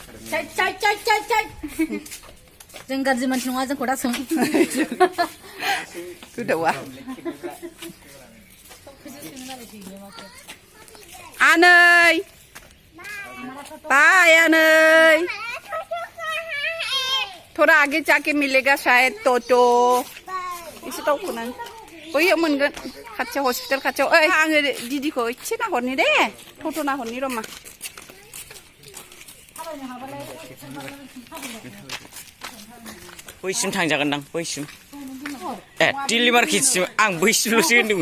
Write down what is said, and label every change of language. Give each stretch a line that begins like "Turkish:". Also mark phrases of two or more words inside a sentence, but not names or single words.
Bodo: जों गाज्रि मानसि नङा जोंखौ दा सों गोदावा आनै बाय आनै
Hindi: थोड़ा आगे जाके मिलेगा शायद टोटो
Bodo: एसे दावखोना बैयाव मोनगोन खाथियाव हस्पिटाल खाथियाव ओइ आङो दिदिखौ एसे नाहरनि दे टट' नाहरनि र'मा बैसिम थांजागोनदां बैसिम ए दिल्ली मार्केटसिम आं बैसिमल'सो होनदोंमोन